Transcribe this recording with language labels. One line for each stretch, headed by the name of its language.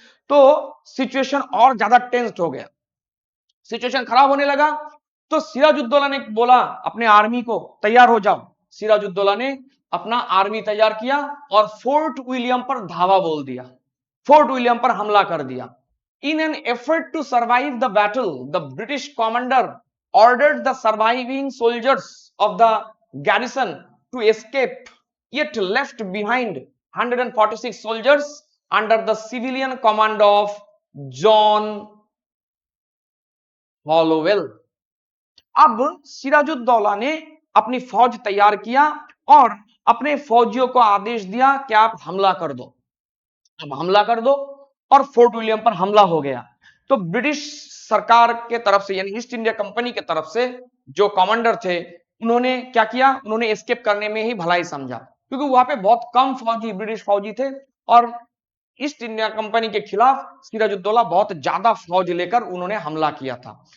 Hindi: तो सिचुएशन और ज्यादा टेंस्ड हो गया, सिचुएशन खराब होने लगा। तो सिराजुद्दौला ने बोला अपने आर्मी को, तैयार हो जाओ। सिराजुद्दौला ने अपना आर्मी तैयार किया और फोर्ट विलियम पर धावा बोल दिया, फोर्ट विलियम पर हमला कर दिया।
English: In an effort to survive the battle, the British commander ordered the surviving soldiers of the garrison to escape, yet left behind 146 soldiers under the civilian command of John Hollowell.
Hindi: अब सिराजुद्दौला ने अपनी फौज तैयार किया और अपने फौजियों को आदेश दिया कि आप हमला कर दो। अब हमला कर दो और फोर्ट विलियम पर हमला हो गया। तो ब्रिटिश सरकार के तरफ से यानी ईस्ट इंडिया कंपनी की तरफ से जो कमांडर थे, उन्होंने क्या किया, उन्होंने एस्केप करने में ही भलाई समझा, क्योंकि वहां पे बहुत कम फौजी ब्रिटिश फौजी थे और ईस्ट इंडिया कंपनी के खिलाफ सिराजुद्दौला बहुत ज्यादा फौज लेकर उन्होंने हमला किया था।